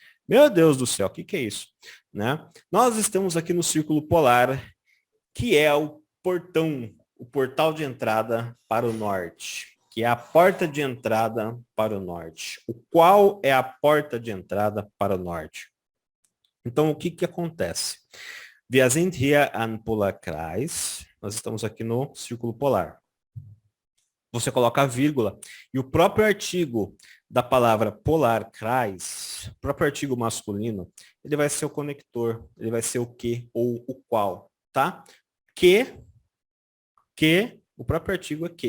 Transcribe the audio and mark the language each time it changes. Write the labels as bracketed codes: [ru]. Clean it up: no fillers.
[pt] Meu Deus do céu, o que é isso? Né? Nós estamos aqui no círculo polar, que é o portão, o portal de entrada para o norte, que é a porta de entrada para o norte. O qual é a porta de entrada para o norte? Então, o que acontece? [de] Wir sind hier am Polarkreis. [pt] Nós estamos aqui no círculo polar. Você coloca a vírgula e o próprio artigo da palavra Polarkreis, o próprio artigo masculino, ele vai ser o conector, ele vai ser o que ou o qual, tá? Que, o próprio artigo é que.